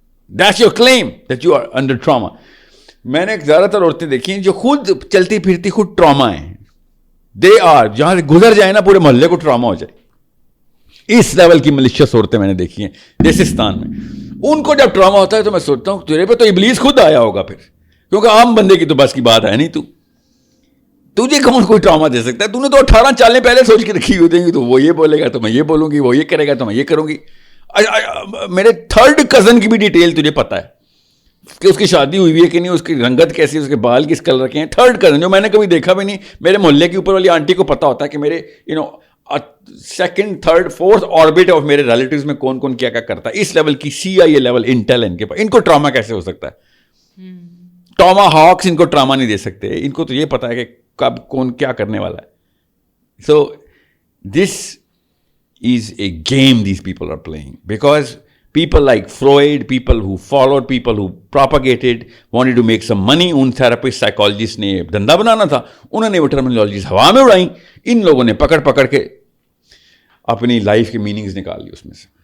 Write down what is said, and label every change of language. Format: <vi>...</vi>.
<en>That's your claim that you are under trauma.</en> <ur>میں نے زیادہ تر عورتیں دیکھی ہیں جو خود چلتی پھرتی خود ٹراما ہیں.</ur> <en>They are,</en> <ur>جہاں سے گزر جائے نا پورے محلے کو ٹراما ہو جائے. اس لیول کی ملیشیس عورتیں میں نے دیکھی ہیں دیسستان میں. ان کو جب ٹراما ہوتا ہے تو میں سوچتا ہوں تیرے پہ تو ابلیس خود آیا ہوگا پھر, کیونکہ عام بندے کی تو بس کی بات ہے نہیں. تجھے کون کوئی ٹراما دے سکتا ہے؟ تو نے تو 18 چالیں پہلے سوچ کے رکھی ہوئی دیں گی, تو وہ یہ بولے گا تو میں یہ بولوں گی, وہ یہ کرے گا تو میں یہ کروں گی. میرے 3rd کزن کی بھی ڈیٹیل تجھے پتا ہے کہ اس کی شادی ہوئی ہے کہ نہیں, اس کی رنگت کیسی, اس کے بال کس کلر کے ہیں. 3rd کزن جو میں نے کبھی دیکھا بھی نہیں. میرے محلے کے اوپر والی آنٹی کو پتا ہوتا ہے کہ میرے 2nd, 3rd, 4th orbit of میرے ریلیٹیوز میں کون کون کیا کیا کرتا ہے. اس لیول کی CIA لیول انٹیل ان کے پاس. ان کو ٹراما کیسے ہو سکتا ہے؟ ٹراما ہاکس ان کو ٹراما نہیں دے سکتے. ان کو تو یہ پتا ہے کہ کب کون کیا کرنے والا ہے.</ur> <en>So this is a game these people are playing, because people like Freud, people who followed, people who propagated, wanted to make some money.</en> <ur>In therapist, psychologist نے دھندا بنانا تھا, انہوں نے وہ ٹرمینالوجیز ہوا میں اڑائیں. ان لوگوں نے پکڑ کے اپنی لائف کے میننگز نکال لی اس میں سے.</ur>